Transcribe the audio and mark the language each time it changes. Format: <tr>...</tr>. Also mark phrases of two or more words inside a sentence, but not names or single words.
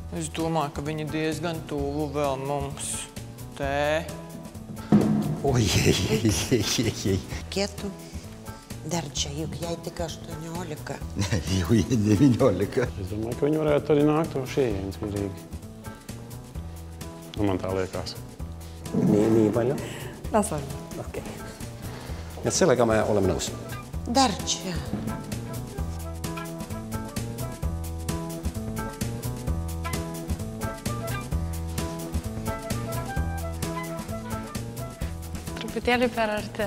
<lv>domāju, ka viņi diezgan tuvu vēl mums. Tē. Oi.</lv> <lt>Kietu. Darča, juk jai tik 18. Jau 19.</lt> <lv>Es domāju, ka viņi varētu arī nākt no šejienes mierīgi. Man tā liekas.</lv> <fi>Niin paljon? Tasan. Okei.</fi> <et>Ja sellega me olemme nõus. Darča.</et> <lt>Truputėlį per arti.</lt>